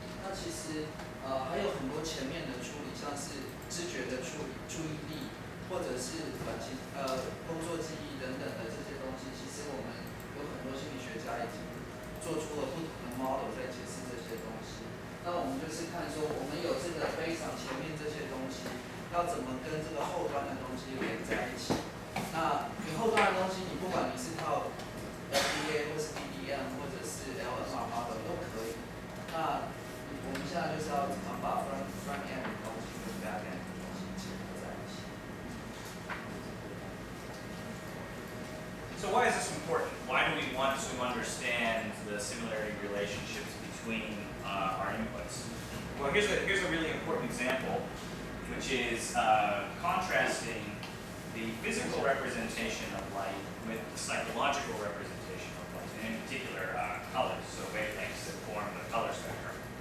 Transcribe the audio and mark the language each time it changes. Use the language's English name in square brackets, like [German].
[Chinese] 那其实还有很多前面的处理，像是知觉的处理、注意力，或者是工作记忆等等的这些东西，其实我们有很多心理学家已经做出了不同的 model 在解释这些东西。那我们就是看说，我们有这个非常前面这些东西，要怎么跟这个后端的东西连在一起。那你后端的东西，你不管你是靠 LBA 或是 BBM 或者是 LMR model 都可以。那我们现在就是要怎么把 front end 的东西跟 back end 的东西结合在一起。 [English] So why is this important? Why do we want to understand the similarity relationships between our inputs? Well, here's a really important example, which is contrasting the physical representation of light with the psychological representation of light, and in particular colors, so wavelengths that form the color spectrum.